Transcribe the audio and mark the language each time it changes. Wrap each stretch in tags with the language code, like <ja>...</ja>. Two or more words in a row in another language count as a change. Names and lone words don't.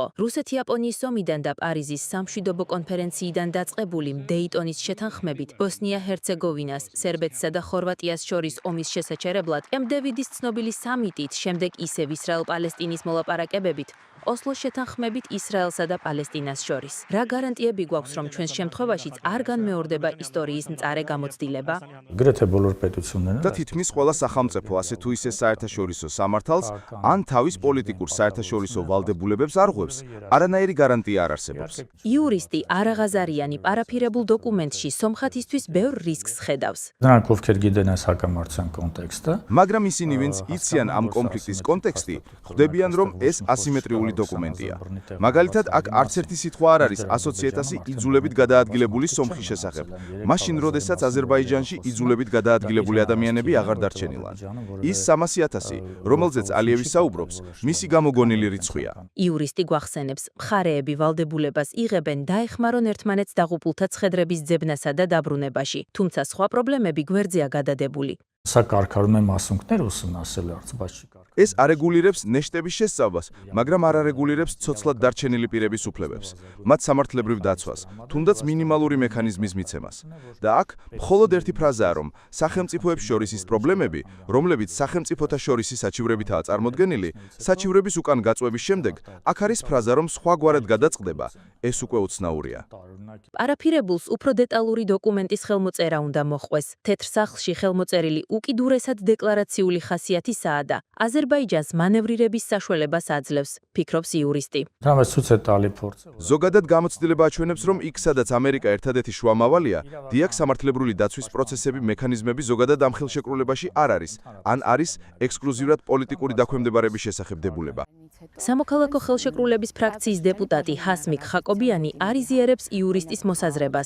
<ka>რუსეთ-იაპონიის ომიდან და პარიზის სამშვიდობო კონფერენციიდან დაწყებული დეიტონის შეთანხმებით ბოსნია-ჰერცეგოვინას, სერბეთსა და ხორვატიას შორის ომის შესაჩერებლად კემპ-დევიდის ცნობილი სამიტით, შემდეგ ისევ ისრაელ-პალესტინის მოლაპარაკებებით ოსლოს შეთანხმებით ისრაელსა და პალესტინას შორის. რა გარანტიები გვაქვს, რომ ჩვენს შემთხვევაშიც არ განმეორდება ისტორიის მწარე გამოცდილება?</ka> <hy>Գրեթե բոլոր պետությունները</hy> <ka>და თითქმის ყველა სახელმწიფო ასე თუ ისე საერთაშორისო სამართალს ან თავის პოლიტიკურ საერთაშორისო ვალდებულებებს არ ღვევს. არანაირი გარანტია არ არსებობს. იურისტი არაღაზარიანი პარაფირებულ დოკუმენტში სომხათისთვის ბევრ რისკს ხედავს.</ka> <hy>նրանք ովքեր գիտեն այս հակամարտության կոնտեքստը,</hy> <ka>მაგრამ ისინი, ვინც იციან ამ კონფლიქტის კონტექსტი, ხვდებიან, რომ ეს ასიმეტრიული დოკუმენტია. მაგალითად, აქ არც ერთი სიტყვა არ არის 120.000 იძულებით გადაადგილებული სომხის შესახებ. მაშინ, როდესაც აზერბაიჯანში იძულებით გადაადგილებული ადამიანები აღარ დარჩენილან. ის 300.000, რომელზეც ალიევი საუბრობს, მისი გამოგონილი რიცხვია. იურისტი გვახსენებს, მხარეები ვალდებულებას იღებენ დაეხმარონ ერთმანეთს დაღუპულთა ცხედრების ძებნასა და დაბრუნებაში, თუმცა სხვა პრობლემები გვერდზეა გადადებული.</ka> <hy>սա կարգարում է մասունքներ ուսումնասիրել արծ, բայց չի կարգ</hy> <ka>ეს არეგულირებს ნეშტების შესწავლას, მაგრამ არ არეგულირებს ცოცხლად დარჩენილი პირების უფლებებს, მათ სამართლებრივ დაცვას, თუნდაც მინიმალური მექანიზმის მიცემას. და აქ მხოლოდ ერთი ფრაზაა, რომ სახელმწიფოებს შორის ის პრობლემები, რომლებიც სახელმწიფოთა შორისი საჩივრებითაა წარმოდგენილი, საჩივრების უკან გაწვევის შემდეგ, აქ არის ფრაზა, რომ სხვაგვარად გადაწყდება, ეს უკვე უცნაურია. პარაფირებულს უფრო დეტალური დოკუმენტის ხელმოწერა უნდა მოჰყვეს. თეთრ სახლში ხელმოწერილი უკიდურესად დეკლარაციული ხასიათისაა და აზერბაიჯანს მანევრირების საშუალებას აძლევს, ფიქრობს იურისტი.</ka> <hy>Դրանից ցույց է տալի փորձը,</hy> <ka>ზოგადად გამოცდილება აჩვენებს, რომ იქ, სადაც ამერიკა ერთადერთი შუამავალია, დიაკ სამართლებრივი დაცვის პროცესები, მექანიზმები ზოგადად ამ ხელშეკრულებაში არ არის, ან არის ექსკლუზიურად პოლიტიკური დაქვემდებარების შესახებ დებულება. სამოქალაქო ხელშეკრულების ფრაქციის დეპუტატი ჰასმიკ ხაკობიანი არიზიერებს იურისტის მოსაზრებას.</ka>